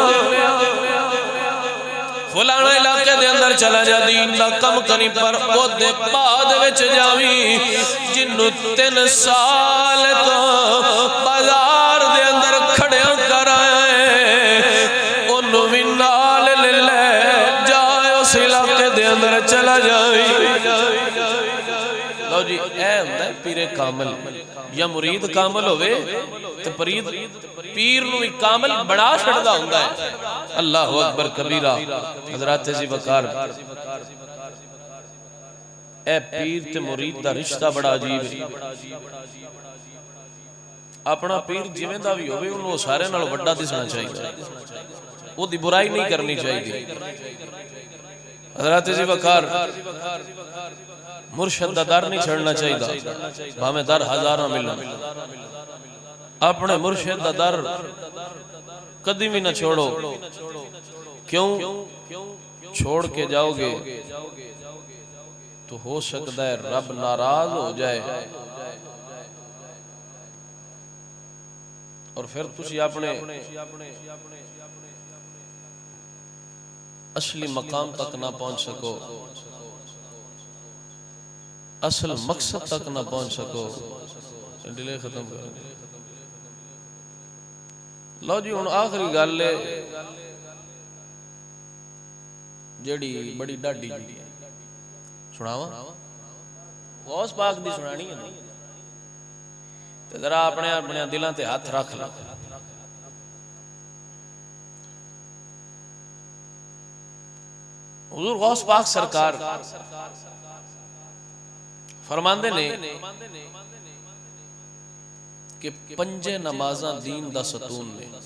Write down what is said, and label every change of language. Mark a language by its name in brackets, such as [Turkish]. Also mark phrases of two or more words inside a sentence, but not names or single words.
[Punjabi] فلانا علاقے دے اندر چلا جا، دین دا کم کری، پر اودے بعد وچ جاوی جنوں 3 سال توں بازار دے اندر کھڑیا کر آیا ہے، اونوں بھی نال لے لے جا، اس علاقے دے اندر چلا جاوی. لو جی، اے ہندا ہے پیر کامل یا مرید کامل ہووے تے پرید پیر نوں کامل بنا چھڈدا ہندا ہے. [Arabic] الله أكبر كبيرا. [Punjabi] حضرات جی وقار، اے پیر تے مرید دا رشتہ بڑا عجیب ہے. اپنا پیر جیویں دا بھی ہووے اونہاں نے سارے نال وڈا دسنا چاہیے، اودی برائی نہیں کرنی چاہیے. حضرات جی وقار، مرشد دا در نہیں چھڈنا چاہیے، بھاویں در ہزاراں ملن. اپنے مرشد دا در کدی بھی نہ چھوڑو. کیوں? [Urdu] چھوڑ کے جاؤگے تو ہو سکتا ہے رب ناراض ہو جائے اور پھر تسی اپنے اصلی مقام تک نہ پہنچ سکو، اصل مقصد تک نہ پہنچ سکو. [Punjabi] ڈھلے ختم کر لو جی. ہن آخری گل ہے جیہڑی بڑی ڈاڈھی جی سناواں، غوث پاک دی سنانی ہے تے ذرا اپنے اپنے دلوں تے ہاتھ رکھ لو. حضور غوث پاک سرکار فرماندے نے کہ 5 نمازاں دین دا ستون نے.